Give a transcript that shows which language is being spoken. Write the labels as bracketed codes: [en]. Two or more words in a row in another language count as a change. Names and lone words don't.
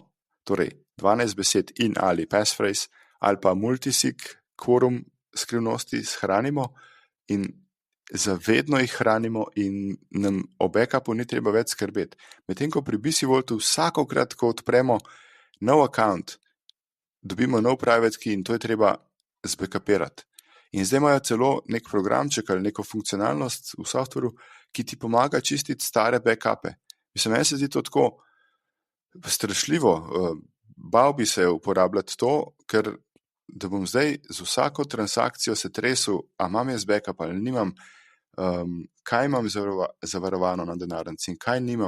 [sl] Torej, 12 besed in ali passphrase ali pa [en] multisig quorum [sl] skrivnosti shranimo in zavedno jih hranimo in nam o backupu ni treba več skrbeti. Medtem ko pri BC Vaultu vsakokrat, ko odpremo nov account, dobimo nov [en] private key [sl] in to je treba zbackupirati. In zdaj imajo celo nek programček ali neko funkcionalnost v softveru, ki ti pomaga čistiti stare backupe. Mislim, meni se zdi to tako strašljivo. Bal bi se uporabljati to, ker da bom zdaj z vsako transakcijo se tresel, a imam jaz backup ali nimam, kaj imam zavarovano na denarnici in kaj nimam.